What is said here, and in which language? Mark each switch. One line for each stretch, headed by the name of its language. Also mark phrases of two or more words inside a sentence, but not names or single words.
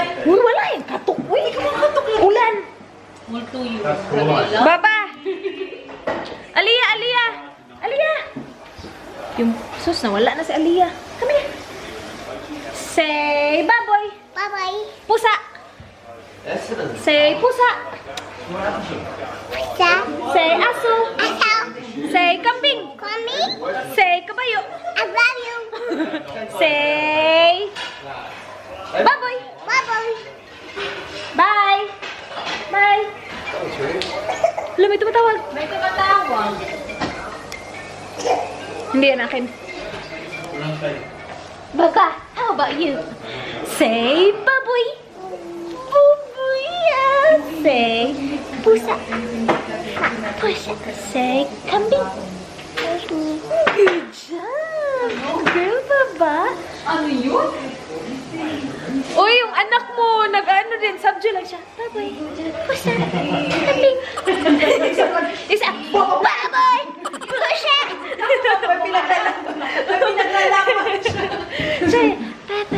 Filipino: Uy, wala yung katok. Uy, kumakatok lang. Ulan. Multo yun. Baba! Aliyah! Aliyah! Aliyah! Yung sus, nawala na si Aliyah.
English: Come here. Say baboy. Bye-bye.
Filipino: Pusa.
English: Excellent. Say pusa. Sa Say aso. asaw. Say kambing. Kami. Say kabayo. I love you. Say baboy. Bye-bye. Bye. Bye.
Filipino: Alam, may tumatawag. may tumatawag. Hindi yan akin. Baka,
English: how about you?
Filipino: Say baboy. Baboy. Say pusa. Pusa.
English: Say kambing. Good job.
Filipino: Girl, baba. Ano yun? Uy, yung anak mo, nag-ano din, subject lang siya. Baboy. Pusa. Kambing. Isa. Baboy. Pusa. Say, baboy.